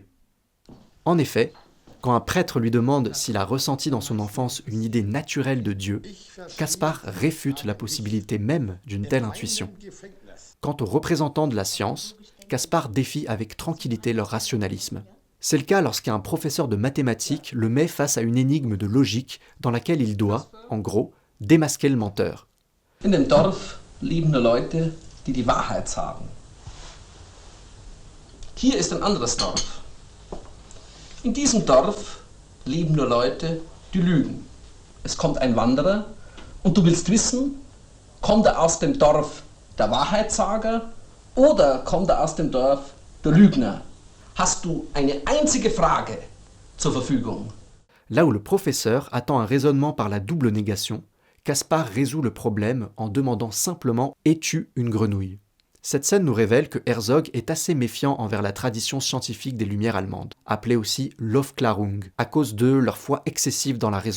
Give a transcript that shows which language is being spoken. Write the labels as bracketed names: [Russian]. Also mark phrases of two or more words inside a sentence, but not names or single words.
[French] En effet, quand un prêtre lui demande s'il a ressenti dans son enfance une idée naturelle de Dieu, Caspar réfute la possibilité même d'une telle intuition. Quant aux représentants de la science, Caspar défie avec tranquillité leur rationalisme. C'est le cas lorsqu'un professeur de mathématiques le met face à une énigme de logique dans laquelle il doit, en gros, démasquer le menteur. [German] In dem Dorf leben nur Leute, die die Wahrheit sagen. Hier ist ein anderes Dorf. In diesem Dorf leben nur Leute, die lügen. Es kommt ein Wanderer und du willst wissen, kommt er aus dem Dorf der Wahrheitssager oder kommt er aus dem Dorf der Lügner? Hast du eine einzige Frage zur Verfügung? [French] Là où le professeur attend un raisonnement par la double négation, Caspar résout le problème en demandant simplement « Es-tu une grenouille ?» Cette scène nous révèle que Herzog est assez méfiant envers la tradition scientifique des Lumières allemandes, appelée aussi l'Aufklärung, à cause de leur foi excessive dans la raison.